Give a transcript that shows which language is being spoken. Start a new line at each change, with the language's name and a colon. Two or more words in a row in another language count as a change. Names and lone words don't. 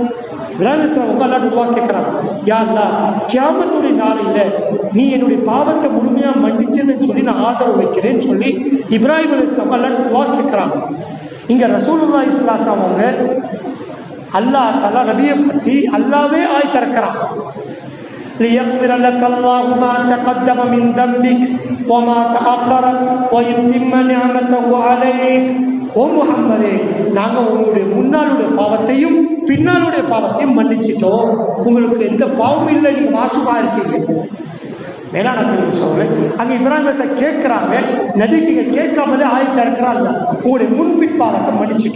Tamil: இப்ராஹிம் அலைஹிஸ்ஸலாம் அவங்க அல்லாஹ்ட்ட துஆ கேட்கிறாங்க,
Arabic: يا الله
Tamil: கியாமத்துடைய நாளையில நீ என்னுடைய பாவத்தை முழுமையா மன்னிச்சுன்னு சொல்லி நான் ஆதரவு வைக்கிறேன்னு சொல்லி இப்ராஹிம் அலைஹிஸ்ஸலாம் அல்லாஹ்ட்ட துஆ கேட்கிறாங்க. இங்க
Arabic: رسول الله صلى الله عليه وسلم
Tamil: அவங்க
Arabic: الله تعالى
Tamil: நபியை பத்தி அல்லாஹ்வே ஆய் தரக்கிறான்.
Arabic: ليغفر لك الله ما تقدم من ذنبك وما تأخر ويتم نعمته عليك.
Tamil: ஓ முஹம்மதே, நாங்கள் உங்களுடைய முன்னாளுடைய பாவத்தையும் பின்னாளுடைய பாவத்தையும் மன்னிச்சிட்டோம், உங்களுக்கு எந்த பாவமும் இல்லை, நீங்க மாசுமா இருக்கீங்க. மேலான சொல்ல அங்க இப்ராஹிம் கேட்கிறாங்க, நபிக்கு கேட்காமலே ஆயத்தா இருக்கிறாங்க, உங்களுடைய முன்பின் பாவத்தை மன்னிச்சுட்டு.